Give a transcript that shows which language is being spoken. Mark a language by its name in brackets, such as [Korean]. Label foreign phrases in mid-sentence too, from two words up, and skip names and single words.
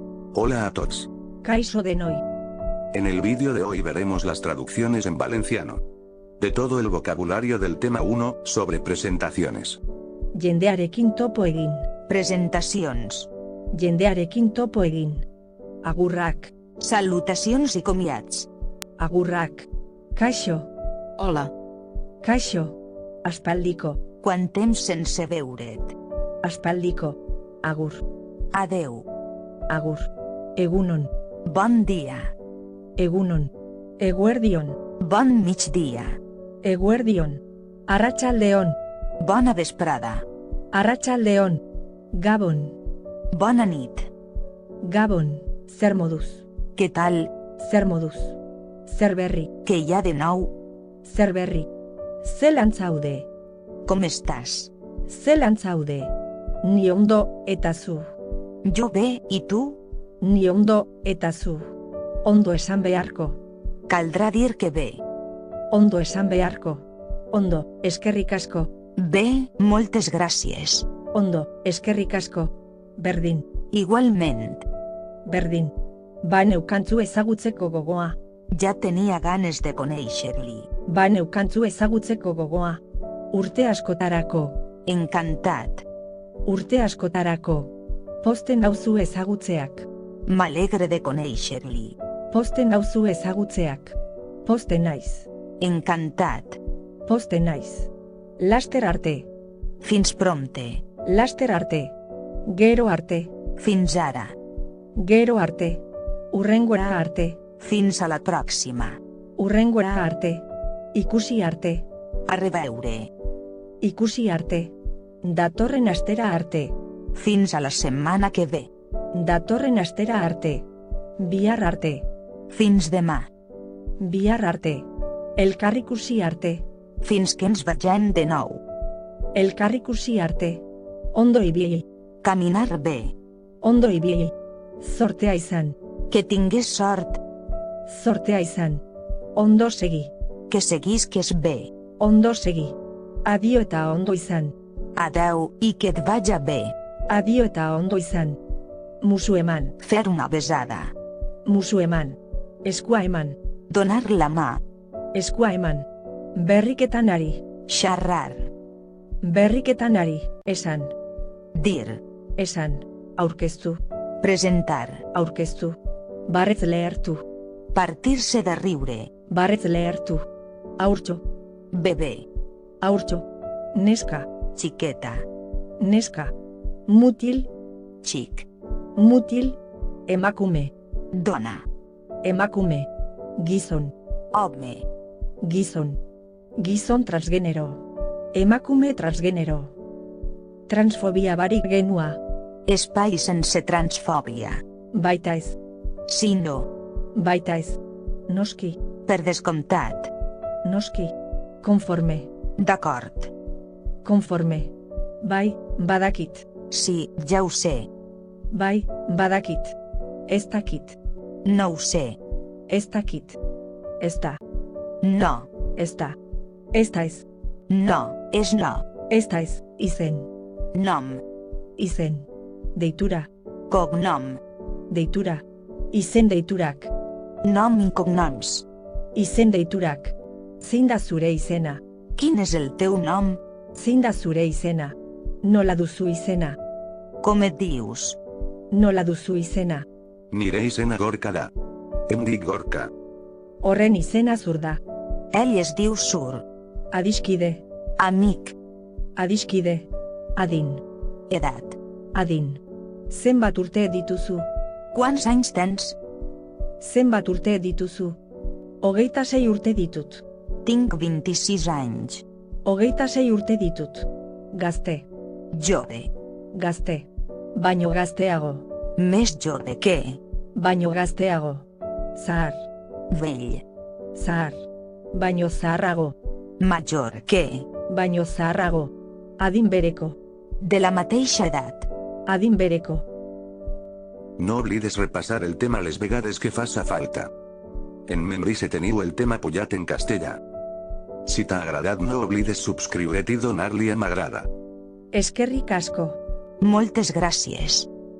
[Spanish] Hola a todos. [Basque] Kaixo denoi. [Spanish] En el vídeo de hoy veremos las traducciones en valenciano de todo el vocabulario del tema 1, sobre presentaciones. [Basque] Jendearekin topo egin. [Catalan] Presentacions. [Basque] Jendearekin topo egin. Agurrak. [Catalan] Salutacions i comiats. [Basque] Agurrak. Kaixo. [Catalan] Hola. [Basque] Kaixo. Aspaldiko. [Catalan] Quant temps sense veure't. [Basque] Aspaldiko. Agur. [Catalan] Adeu. [Basque] Agur. Egunon. [Catalan] Bon dia. [Basque] Egunon. Eguerdion. [Catalan] Bon migdia. [Basque] Eguerdion. Arratsaldeon. [Catalan] Bona vesprada. [Basque] Arratsaldeon. Gabon. [Catalan] Bona nit. [Basque] Gabon. Zer moduz. [Catalan] Què tal? [Basque] Zer moduz. Zer berri. [Catalan] Què hi ha de nou? [Basque] Zer berri. Zelan zaude. [Catalan] Com estàs? [Basque] Zelan zaude. Ni ondo eta zu. [Catalan] Jo bé, i tu? [Basque] Ni ondo eta zu. Ondo esan beharko. [Catalan] Caldrà dir que bé. [Basque] Ondo esan beharko. Ondo, eskerrik asko. [Catalan] Bé, moltes gràcies. [Basque] Ondo, eskerrik asko. Berdin. [Catalan] Igualment. [Basque] Berdin. Ba neukantzu ezagutzeko gogoa. [Catalan] Ja tenia ganes de conèixer-li. [Basque] Ba neukantzu ezagutzeko gogoa. Urte askotarako. [Catalan] Encantat. [Basque] Urte askotarako. Posten nauzu ezagutzeak. [Catalan] M'alegre de conèixer-li. [Basque] Posten nauzu ezagutzeak. Posten naiz. [Catalan] Encantat. [Basque] Posten naiz. Laster arte. [Catalan] Fins prompte. [Basque] Laster arte. Gero arte. [Catalan] Fins ara. [Basque] Gero arte. Hurrengora arte. [Catalan] Fins a la pròxima. [Basque] Hurrengora arte. Ikusi arte. [Catalan] A reveure. [Basque] Ikusi arte. Datorren astera arte. [Catalan] Fins a la setmana que ve. [Basque] Datorren astera arte. Bihar arte. [Catalan] Fins demà. [Basque] Bihar arte. Elkarrikusi arte. [Catalan] Fins que ens vegem de nou. [Basque] Elkarrikusi arte. Ondo ibili. [Catalan] Caminar bé. [Basque] Ondo ibili. Zortea izan. [Catalan] Que tingués sort. [Basque] Zortea izan. Ondo segi. [Catalan] Que seguisques bé. [Basque] Ondo segi. Adio eta ondo izan. [Catalan] Adeu, i que et vaja bé. [Basque] Adio eta ondo izan. Musu eman. [Catalan] Fer una besada. [Basque] Musu eman. Eskua eman. [Catalan] Donar la mà. [Basque] Eskua eman. Berriketan ari. [Catalan] Xarrar. [Basque] Berriketan ari. Esan. [Catalan] Dir. [Basque] Esan. Aurkeztu. [Catalan] Presentar. [Basque] Aurkeztu. Barretz lehertu. [Catalan] Partir-se de riure. [Basque] Barretz lehertu. Aurtxo. [Catalan] Bebè. [Basque] Aurtxo. Neska. [Catalan] Xiqueta. [Basque] Neska. Mutil. [Catalan] Xic. [Basque] Mutil. Emakume. [Catalan] Dona. [Basque] Emakume. Gizon. [Catalan] Home. [Basque] Gizon. Gizon transgenero. Emakume transgenero. Transfobia barik genua. [Catalan] Espai sense transfòbia. [Basque] Baita ez. [Catalan] Sinó. [Basque] Baita ez. Noski. [Catalan] Per descomptat. [Basque] Noski. Konforme. [Catalan] D'acord. [Basque] Konforme. Bai, badakit. [Catalan] Sí, ja ho sé. [Basque] Bai, badakit. Ez dakit. [Catalan] No ho sé. [Basque] Ez dakit. Ez da. [Catalan] No. [Basque] Ez da. Ez da ez. [Catalan] No, és no. [Basque] Ez da ez. Izen. [Catalan] Nom. [Basque] Izen. Deitura. [Catalan] Cognom. [Basque] Deitura. Izen deiturak. [Catalan] Nom i cognoms. [Basque] Izen deiturak. Zein da zure izena? [Catalan] Quin és el teu nom? [Basque] Zein da zure izena? Nola duzu izena? [Catalan] Com et dius? [Basque] Nola duzu izena? Nire izena Gorka da. [Catalan] Em dic Gorka. [Basque] Horren izena zur da. [Catalan] Ell es diu Sur. [Basque] Adiskide. [Catalan] Amic. [Basque] Adiskide. Adin. [Catalan] Edat. [Basque] Adin. Zenbat urte dituzu? [Catalan] Quants anys tens? [Basque] Zenbat urte dituzu? 26 urte ditut. [Catalan] Tinc 26 anys. [Basque] 26 urte ditut. Gazte. [Catalan] Jove. [Basque] Gazte. Baino gazteago. [Catalan] Més jove que. [Basque] Baino gazteago. Zahar. [Catalan] Vell. [Basque] Zahar. Baino zaharrago. [Catalan] Major que. [Basque] Baino zaharrago. Adin bereko. [Catalan] De la mateixa edat. [Basque] Adin bereko. [Catalan] No oblides repassar el tema les vegades que faça falta. En Memrise teniu el tema pujat en castellà. Si t'ha agradat no oblides subscriure't i donar-li a m'agrada. [Basque] Eskerrik asko. [Catalan] Moltes gràcies.